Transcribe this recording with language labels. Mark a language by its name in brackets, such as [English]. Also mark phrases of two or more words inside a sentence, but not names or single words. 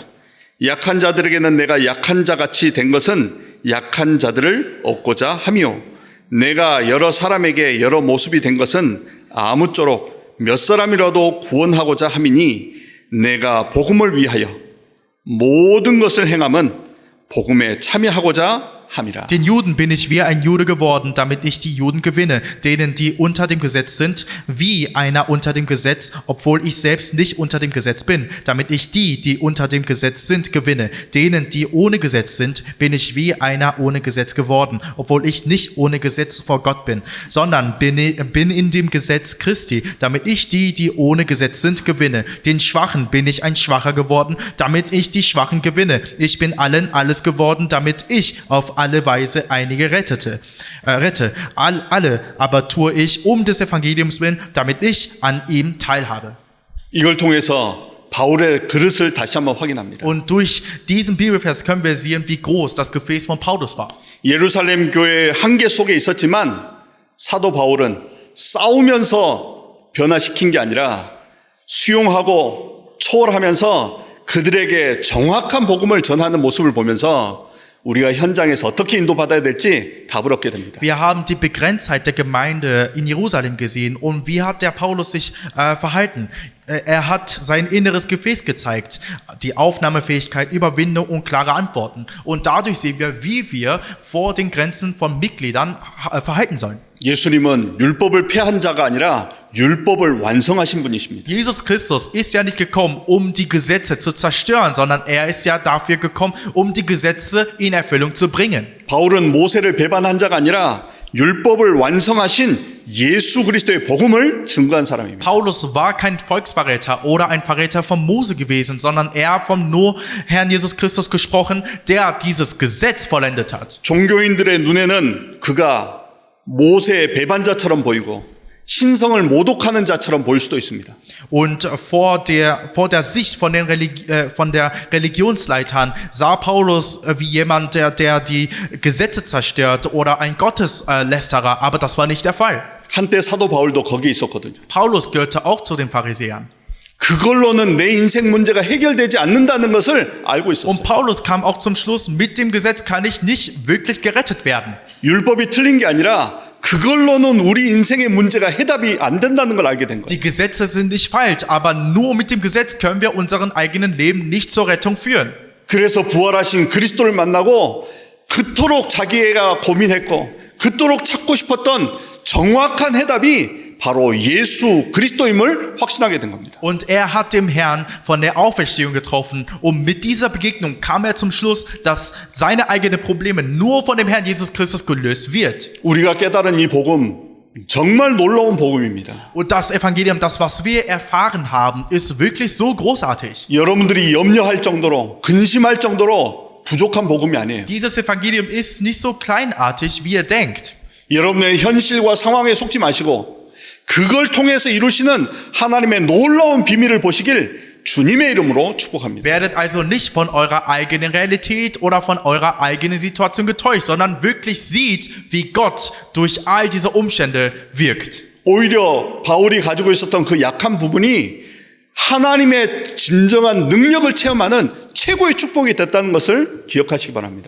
[Korean] 약한 자들에게는 내가 약한 자같이 된 것은 약한 자들을 얻고자 하며 내가 여러 사람에게 여러 모습이 된 것은 아무쪼록 몇 사람이라도 구원하고자 함이니 내가 복음을 위하여 모든 것을 행함은 복음에 참여하고자 함이라. [German] Den Juden bin ich wie ein Jude geworden, damit ich die Juden gewinne, denen die unter dem Gesetz sind, wie einer unter dem Gesetz, obwohl ich selbst nicht unter dem Gesetz bin, damit ich die unter dem Gesetz sind, gewinne. Denen, die ohne Gesetz sind, bin ich wie einer ohne Gesetz geworden, obwohl ich nicht ohne Gesetz vor Gott bin, sondern bin in dem Gesetz Christi, damit ich die ohne Gesetz sind, gewinne. Den Schwachen bin ich ein Schwacher geworden, damit ich die Schwachen gewinne. Ich bin allen alles geworden, damit ich auf alle Weise einige rette. Alle aber tue ich um des Evangeliums willen, damit ich an ihm teilhabe. [Korean] 이걸 통해서 바울의 그릇을 다시 한번 확인합니다. [German] Und durch diesen Bibelvers können wir sehen, wie groß das Gefäß von Paulus war. [Korean] 예루살렘 교회의 한계 속에 있었지만 사도 바울은 싸우면서 변화시킨 게 아니라 수용하고 초월하면서 그들에게 정확한 복음을 전하는 모습을 보면서 우리가 현장에서 어떻게 인도받아야 될지 답을 얻게 됩니다. [German] Wir haben die Begrenztheit der Gemeinde in Jerusalem gesehen und wie hat der Paulus sich verhalten? Er hat sein inneres Gefäß gezeigt, die Aufnahmefähigkeit, Überwindung und klare Antworten. Und dadurch sehen wir, wie wir vor den Grenzen von Mitgliedern verhalten sollen. [Korean] 예수님은 율법을 폐한 자가 아니라 율법을 완성하신 분이십니다. [German] Jesus Christus ist ja nicht gekommen, um die Gesetze zu zerstören, sondern er ist ja dafür gekommen, um die Gesetze in Erfüllung zu bringen. [Korean] 바울은 모세를 배반한 자가 아니라 율법을 완성하신 예수 그리스도의 복음을 증거한 사람입니다. [German] Paulus war kein Volksverräter oder ein Verräter von Mose gewesen, sondern er vom nur Herrn Jesus Christus gesprochen, der dieses Gesetz vollendet hat. [Korean] 종교인들의 눈에는 그가 모세의 배반자처럼 보이고 신성을 모독하는 자처럼 보일 수도 있습니다. [German] Und vor der Sicht von der Religionsleitern sah Paulus wie jemand, der die Gesetze zerstört oder ein Gotteslästerer, aber das war nicht der Fall. [Korean] 한때 사도 바울도 거기에 있었거든요. [German] Paulus gehörte auch zu den Pharisäern. [Korean] 그걸로는 내 인생 문제가 해결되지 않는다는 것을 알고 있었어요. [German] Und Paulus kam auch zum Schluss, mit dem Gesetz kann ich nicht wirklich gerettet werden. [Korean] 율법이 틀린 게 아니라 그걸로는 우리 인생의 문제가 해답이 안 된다는 걸 알게 된 거예요. [German] Die Gesetze sind nicht falsch, aber nur mit dem Gesetz können wir unseren eigenen Leben nicht zur Rettung führen. [Korean] 그래서 부활하신 그리스도를 만나고 그토록 자기가 고민했고 그토록 찾고 싶었던 정확한 해답이 바로 예수 그리스도임을 확신하게 된 겁니다. [German] Und er hat dem Herrn von der Auferstehung getroffen und mit dieser Begegnung kam er zum Schluss, dass seine eigenen Probleme nur von dem Herrn Jesus Christus gelöst wird. [Korean] 우리가 깨달은 이 복음 정말 놀라운 복음입니다. [German] Und das Evangelium, das was wir erfahren haben, ist wirklich so großartig. [Korean] 여러분들이 염려할 정도로 근심할 정도로 부족한 복음이 아니에요. [German] Dieses Evangelium ist nicht so kleinartig, wie ihr denkt. [Korean] 여러분의 현실과 상황에 속지 마시고 그걸 통해서 이루시는 하나님의 놀라운 비밀을 보시길 주님의 이름으로 축복합니다. [German] Werdet also nicht von eurer eigenen Realität oder von eurer eigenen Situation getäuscht, sondern wirklich sieht, wie Gott durch all diese Umstände wirkt. [Korean] 오히려 바울이 가지고 있었던 그 약한 부분이 하나님의 진정한 능력을 체험하는 최고의 축복이 됐다는 것을 기억하시기 바랍니다.